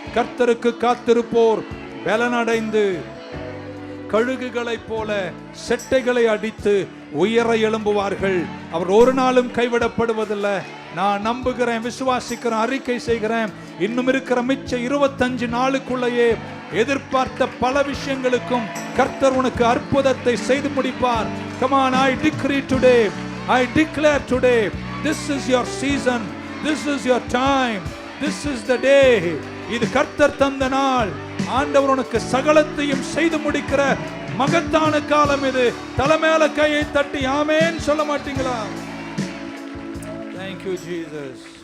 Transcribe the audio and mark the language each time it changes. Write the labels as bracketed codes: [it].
[ta] கர்த்தருக்கு காத்திருப்போர் பலனடைந்து கழுகுகளைப் போல செட்டைகளை அடித்து உயர எழும்புவார்கள். அவர் ஒரு நாளும் கைவிடப்படுவதில்லை. நான் நம்புகிறேன், விசுவாசிக்கிறேன், அறிக்கை செய்கிறேன். இன்னும் இருக்கிற மிச்ச 25 நாளுக்குள்ளேயே எதிர்பார்த்த பல விஷயங்களுக்கும் கர்த்தர் உனக்கு அற்புதத்தை செய்து முடிப்பார். [en] Come on, I decree today, I declare today, this is your season, this is your time, this is the day. [ta] இது கர்த்தர் தந்த நாள். ஆண்டவர் உனக்கு சகலத்தையும் செய்து முடிக்கிற மகத்தான காலம் இது. தலைமையில கையை தட்டி ஆமென் சொல்ல மாட்டீங்களா? [en] Thank you Jesus.